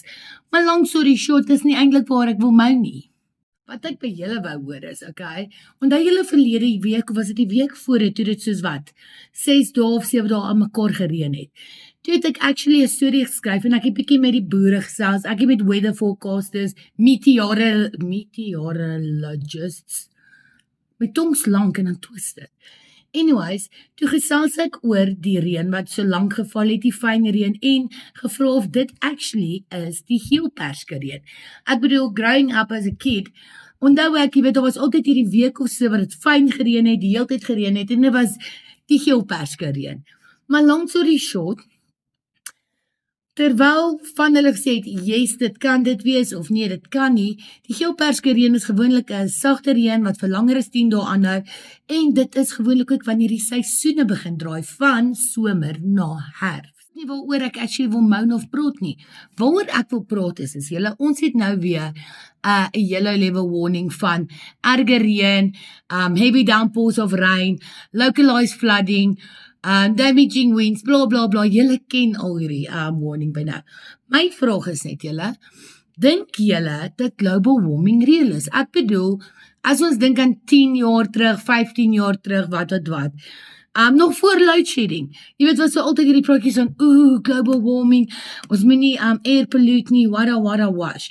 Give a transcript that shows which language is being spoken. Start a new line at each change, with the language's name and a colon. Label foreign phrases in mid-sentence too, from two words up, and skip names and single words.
Afrikaans: Maar
English: long story short,
Afrikaans: dis nie eintlik waar ek wil mou nie. Wat ek by julle wou hoor is, okay, onthou julle verlede week, of was dit die week voor dit, toe dit soos wat, 6 dae of 7 dae aan mekaar gereën het. Toe het ek actually 'n storie geskryf, en ek het bietjie met die boere gesels, ek het met
English: weather forecasters, meteorologists,
Afrikaans: my tong's lank en dan twist dit. Anyways, toe gesels ek oor die reën wat so lank geval het, die fyn reën, en gevra of dit actually is die geelperske reën. Ek bedoel,
English: growing up as a kid,
Afrikaans: onthou ek, jy weet, daar was altyd hierdie week of so wat het fyn gereën het, die hele tyd gereën het, en dit was die geelperske reën. Maar
English: long story short,
Afrikaans: terwyl van hulle gesê het, yes, dit kan dit wees, of nee, dit kan nie, die geelperske reën is gewoonlik 'n sagte reën wat vir langer as 10 dae aanhou, en dit is gewoonlik ook wanneer die seisoene begin draai, van somer na herfs. Nie waaroor ek actually wil moan of praat nie. Waaroor ek wil praat is julle, ons het nou weer 'n
English: yellow level warning
Afrikaans: van erge reën,
English: heavy downpours of rain, localized flooding, damaging winds, bla bla bla,
Afrikaans: julle ken al hierdie warning by nou. My vraag is net julle, dink julle dat
English: global warming
Afrikaans: reël is? Ek bedoel, as ons dink aan 10 jaar terug, 15 jaar terug, wat, nog voor
English: load shedding,
Afrikaans: jy weet wat so altyd hierdie praatjies van,
English: global warming,
Afrikaans: ons moet nie
English: air pollute
Afrikaans: nie, wada wash.